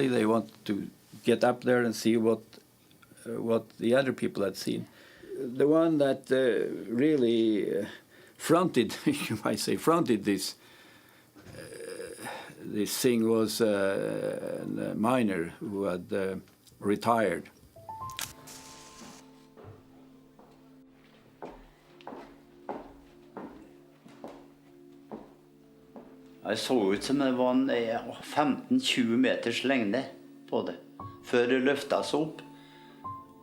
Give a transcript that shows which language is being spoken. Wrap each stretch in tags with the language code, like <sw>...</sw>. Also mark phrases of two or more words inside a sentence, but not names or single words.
<en>They wanted to get up there and see what the other people had seen. The one that really fronted, you might say, fronted this thing was a miner who had retired.</en> <no>Det så ut som det var 15-20 meters lengde på det, før det løftet seg opp.</no>